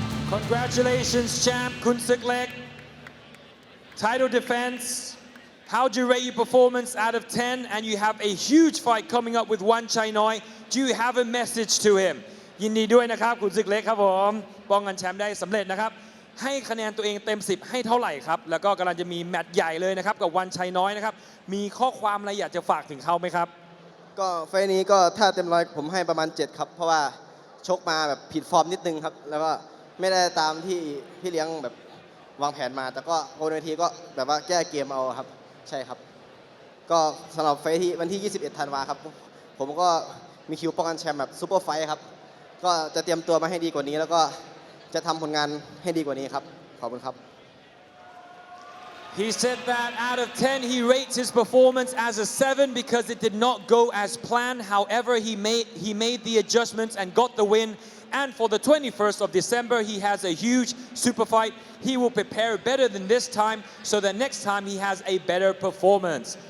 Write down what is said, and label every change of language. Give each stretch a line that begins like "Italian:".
English: Congratulations, champ Khunsueklek. Title defense. How do you rate your performance out of 10? And you have a huge fight coming up with Boonchai Noi. Do you have a message to him?
Thai: ยินดีด้วยนะครับคุณKhunsueklekครับผมป้องกันแชมป์ได้สำเร็จนะครับให้คะแนนตัวเองเต็ม10ให้เท่าไหร่ครับแล้วก็กำลังจะมีแมตช์ใหญ่เลยนะครับกับBoonchai Noiนะครับมีข้อความอะไรอยากจะฝากถึงเขาไหมครับ ก็ไฟล์นี้ก็ถ้าเต็มร้อยผมให้ประมาณ7ครับเพราะว่าชกมาแบบผิดฟอร์มนิดนึงครับแล้วก็ไม่ได้ตามที่พี่เลี้ยงแบบวางแผนมาแต่ก็บนเวทีก็แบบว่าแก้เกมเอาครับใช่ครับก็สำหรับไฟล์ที่วันที่21ธันวาครับผมก็มีคิวป้องกันแชมป์แบบซูเปอร์ไฟท์ครับก็จะเตรียมตัวมาให้ดีกว่านี้แล้วก็จะทำผลงานให้ดีกว่านี้ครับขอบคุณครับ
English: He said that out of 10 he rates his performance as a 7 because it did not go as planned. However, he made the adjustments and got the win. And for the 21st of December, he has a huge super fight. He will prepare better than this time so that next time he has a better performance.